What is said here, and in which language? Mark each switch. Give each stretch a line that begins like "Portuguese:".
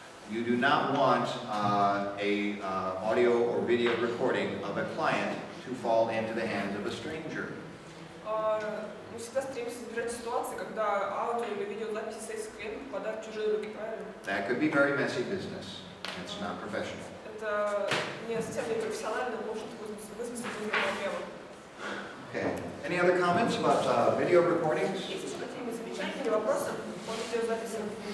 English: You do not want a audio or video recording of a client to fall into the hands of a stranger.
Russian: Мы всегда стремимся избежать ситуации, когда аудио или видеозаписи сессии клиента попадают в чужие руки, правильно?
English: That could be very messy business. It's not professional.
Russian: Это не совсем непрофессионально, может вызвать проблемы.
English: Okay. Any other comments about video recordings?
Russian: Есть еще какие-нибудь замечания или вопросы по видеозаписям?